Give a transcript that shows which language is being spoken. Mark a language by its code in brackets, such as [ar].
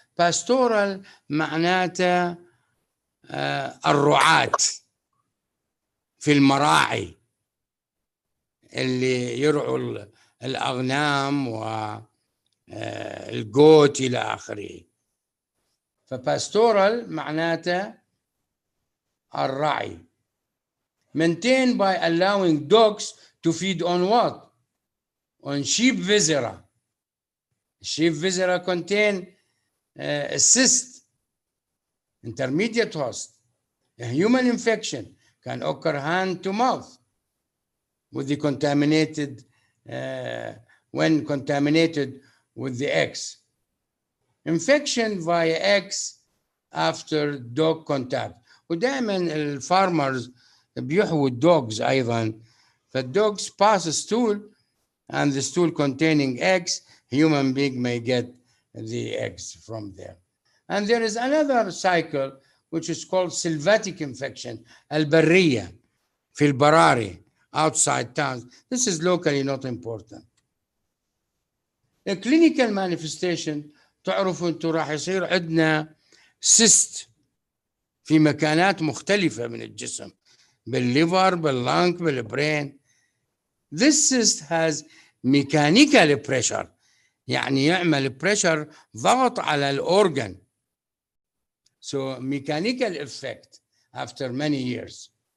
[ar] Pastoral معناته الرعاة في المراعي اللي يرعوا الأغنام والجوت إلى آخره. فpastoral معناته الرعي. [en] Maintained by allowing dogs to feed on what? On sheep viscera. Sheep viscera contain a cyst, intermediate host. A human infection can occur hand to mouth with the contaminated, when contaminated with the eggs. Infection via eggs after dog contact. [ar] ودائما الفارمرز بيحووا الدوجز أيضا. [en] فالدوجز pass a stool and the stool containing eggs, human being may get the eggs from there. And there is another cycle which is called sylvatic infection, [ar] البرية في البراري, [en] outside towns. This is locally not important. A clinical manifestation, [ar] تعرفوا انتوا راح يصير عندنا cyst في مكانات مختلفة من الجسم, بالليفر, باللنك, بالبرين. [en] This cyst has mechanical pressure, [ar] يعني يعمل pressure, ضغط على الأورجن. [en] So mechanical effect after many years.